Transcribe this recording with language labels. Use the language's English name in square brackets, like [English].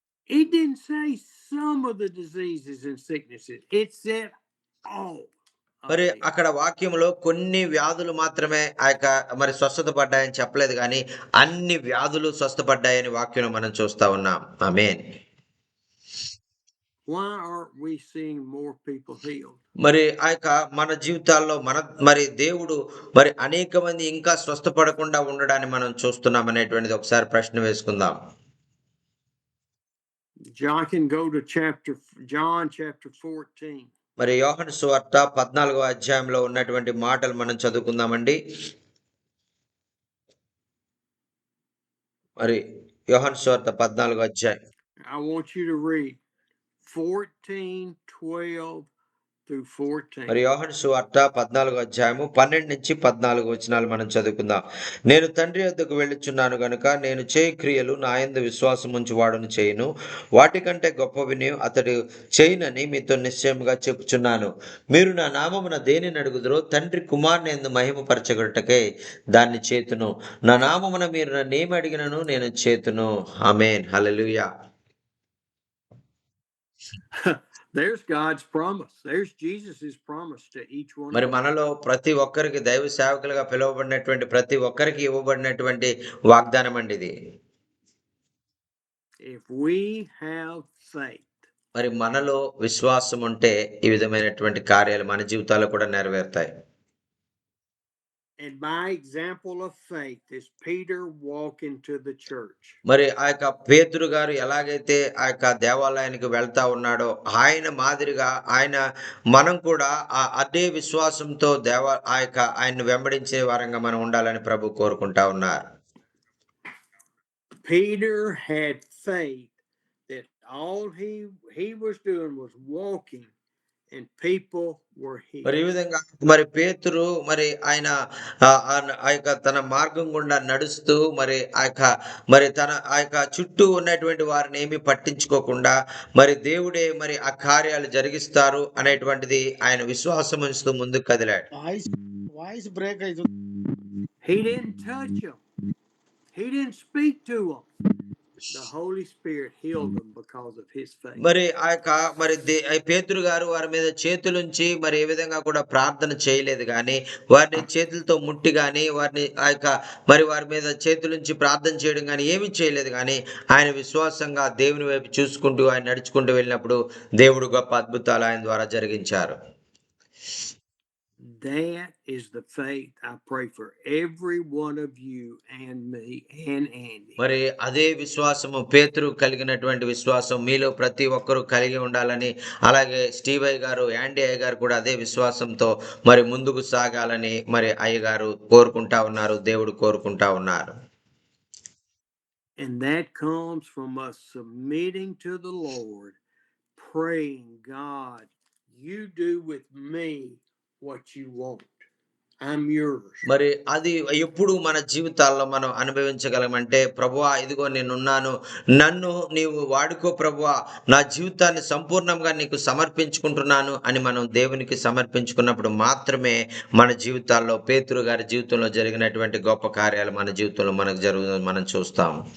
[English] It didn't say some of the diseases and sicknesses. It said all. [Telugu] మరి అక్కడ వాక్యంలో కొన్ని వ్యాధులు మాత్రమే ఆ యొక్క మరి స్వస్థత పడ్డాయని చెప్పలేదు కానీ అన్ని వ్యాధులు స్వస్థపడ్డాయని వాక్యం మనం చూస్తా ఉన్నాం. ఆమేన్. [English] Why aren't we seeing more people healed? [Telugu] మరి ఆ యొక్క మన జీవితాల్లో మరి దేవుడు మరి అనేక మంది ఇంకా స్వస్థపడకుండా ఉండడాన్ని మనం చూస్తున్నాం అనేటువంటిది ఒకసారి ప్రశ్న వేసుకుందాం. [English] John can go to John chapter 14. [Telugu] మరి యోహాను సువార్త 14వ అధ్యాయంలో ఉన్నటువంటి మాటలు మనం చదువుకుందామండి. మరి యోహాను సువార్త 14వ అధ్యాయం. [English] I want you to read 14:12 through 14. [Telugu] మరి యోహాను సువార్త 14వ అధ్యాయము 12 నుంచి 14 వచనాలు మనం చదువుకుందాం. నేను తండ్రి వద్దకు వెళ్ళుచున్నాను గనుక నేను చేయి క్రియలు నా యందు విశ్వాసం ఉంచి వాడును చేయును, వాటికంటే గొప్పవిని అతడు చేయునని మీతో నిశ్చయముగా చెప్పుచున్నాను. మీరు నా నామమున దేనిని అడుగుదురో తండ్రి కుమారుని యందు మహిమపరచగొట్టుటకై దాన్ని చేతును. నా నామమున మీరు నన్నేమి అడిగినను నేను చేతును. ఆమేన్. హల్లెలూయా. [English] There's God's promise. There's Jesus's promise to each one. [Telugu] మరి మనలో ప్రతి ఒక్కరికి దైవ సేవకులుగా పిలువబడినటువంటి ప్రతి ఒక్కరికి ఇవ్వబడినటువంటి వాగ్దానం అండి ఇది. [English] If we have faith. [Telugu] మరి మనలో విశ్వాసం ఉంటే ఈ విధమైనటువంటి కార్యాలు మన జీవితాల్లో కూడా నెరవేరుతాయి. [English] And by example of faith is Peter walking to the church. [Telugu] మరి ఆ యొక్క పేతురు గారు ఎలాగైతే ఆ యొక్క దేవాలయానికి వెళ్తా ఉన్నాడో ఆయన మాదిరిగా మనం కూడా అదే విశ్వాసంతో ఆయన వెంబడించే వారంగా మనం ఉండాలని ప్రభు కోరుకుంటా ఉన్నారు. [English] Peter had faith that all he was doing was walking and people were healed. [Telugu] మరి ఈ విధంగా మరి పేతురు మరి ఆయన ఆ యొక్క తన మార్గం గుండా నడుస్తూ మరి తన ఆ యొక్క చుట్టూ ఉన్నటువంటి వారిని ఏమీ పట్టించుకోకుండా మరి దేవుడే మరి ఆ కార్యాలు జరిగిస్తారు అనేటువంటిది ఆయన విశ్వాసం ఉంచుతూ ముందుకు కదిలాడు. వాయిస్ బ్రేక్ అవుతుంది. [English] He didn't touch them. He didn't speak to them. The Holy Spirit healed them because of his faith. [Telugu] మరి ఆ యొక్క మరి పేతురు గారు వారి మీద చేతులుంచి మరి ఏ విధంగా కూడా ప్రార్థన చేయలేదు కానీ వారిని చేతులతో ముట్టి కానీ వారిని మరి వారి మీద చేతులుంచి ప్రార్థన చేయడం కానీ ఏమీ చేయలేదు కానీ ఆయన విశ్వాసంగా దేవుని వైపు చూసుకుంటూ ఆయన నడుచుకుంటూ వెళ్ళినప్పుడు దేవుడు గొప్ప అద్భుతాలు ఆయన ద్వారా జరిగించారు. [English] That is the faith I pray for every one of you and me and Andy. [Telugu] మరి అదే విశ్వాసము పేతురు కలిగినటువంటి విశ్వాసం మీలో ప్రతి ఒక్కరూ కలిగి ఉండాలని, అలాగే స్టీవ్ అయ్య గారు యాండీ అయ్య గారు కూడా అదే విశ్వాసంతో మరి ముందుకు సాగాలని మరి అయ్య గారు కోరుకుంటా ఉన్నారు, దేవుడు కోరుకుంటా ఉన్నారు. [English] And that comes from us submitting to the Lord, praying, God, you do with me what you want. I'm yours. [Telugu] మరి అది ఎప్పుడు మన జీవితాల్లో మనం అనుభవించగలమంటే, ప్రభువా ఇదిగో నేనున్నాను, నన్ను నీవు వాడుకో ప్రభువా, నా జీవితాన్ని సంపూర్ణంగా నీకు సమర్పించుకుంటున్నాను అని మనం దేవునికి సమర్పించుకున్నప్పుడు మాత్రమే మన జీవితాల్లో పేతురు గారి జీవితంలో జరిగినటువంటి గొప్ప కార్యాలు మన జీవితంలో మనం చూస్తాం.